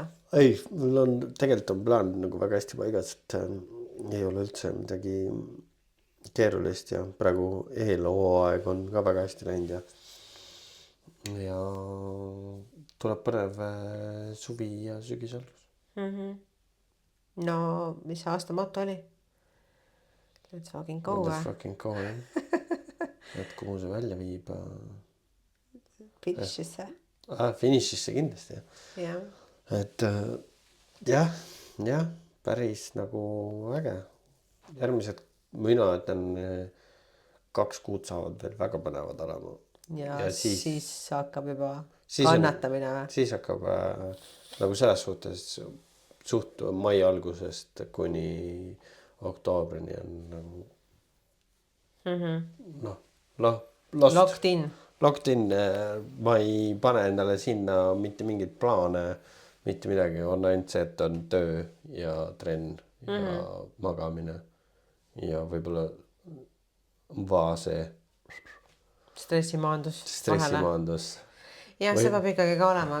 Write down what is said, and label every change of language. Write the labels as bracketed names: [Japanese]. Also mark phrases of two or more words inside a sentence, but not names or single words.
[Estonian] Ei, mul on tegelikult on plaan nagu väga hästi paigas, et ei ole üldse midagi keerulist ja praegu eelhooaeg on ka väga hästi läinud ja tuleb põnev suvi ja sügisalgus. No, mis aasta moto oli? [English] Let's fucking go. Let's fucking go, [Estonian] et kuhu see välja viib? Finišisse. Finišisse kindlasti. Jah. Et jah, päris nagu äge. Järgmised, mina ütlen 2 kuud saavad veel väga põnevad olema. Ja siis hakkab juba kannatamine või? Siis hakkab nagu selles suhtes suht mai algusest kuni oktoobrini on nagu [English] locked in. [Estonian] Ma ei pane endale sinna mitte mingit plaane, mitte midagi. On ainult see, et on töö ja trenn ja magamine ja võib-olla vaase stressimaandus. Ja see peab ikkagi ka olema.